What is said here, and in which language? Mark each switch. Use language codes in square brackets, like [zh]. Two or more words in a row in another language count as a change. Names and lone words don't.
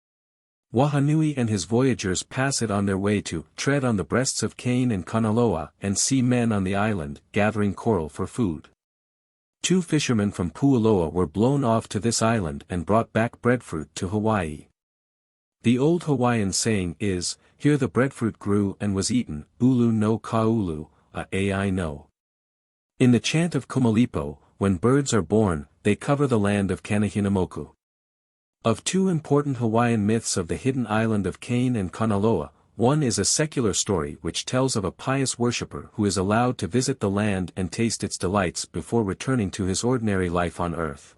[en] Wahanui and his voyagers pass it on their way to tread on the breasts of Kane and Kanaloa and see men on the island gathering coral for food. 2 fishermen from Puuloa were blown off to this island and brought back breadfruit to Hawaii. The old Hawaiian saying is, here the breadfruit grew and was eaten, [haw] ulu no kaulu, ai no. [en] In the chant of Kumalipo, when birds are born, they cover the land of Kanehinamoku. Of 2 important Hawaiian myths of the hidden island of Kane and Kanaloa, one is a secular story which tells of a pious worshipper who is allowed to visit the land and taste its delights before returning to his ordinary life on earth.